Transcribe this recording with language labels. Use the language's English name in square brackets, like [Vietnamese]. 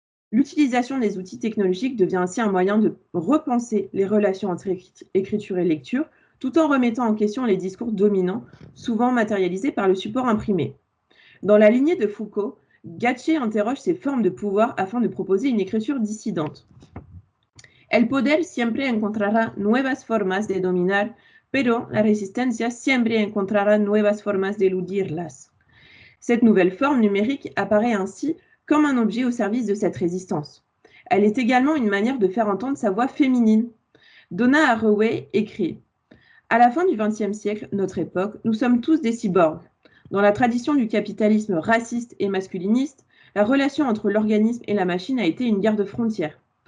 [French] L'utilisation des outils technologiques devient ainsi un moyen de repenser les relations entre écriture et lecture, tout en remettant en question les discours dominants, souvent matérialisés par le support imprimé. Dans la lignée de Foucault, Gatché interroge ces formes de pouvoir afin de proposer une écriture dissidente. [Spanish] El poder siempre encontrará nuevas formas de dominar, pero la resistencia siempre encontrará nuevas formas de eludirlas. [French] Cette nouvelle forme numérique apparaît ainsi comme un objet au service de cette résistance. Elle est également une manière de faire entendre sa voix féminine. Donna Haraway écrit « À la fin du XXe siècle, notre époque, nous sommes tous des cyborgs. Dans la tradition du capitalisme raciste et masculiniste, la relation entre l'organisme et la machine a été une guerre de frontières.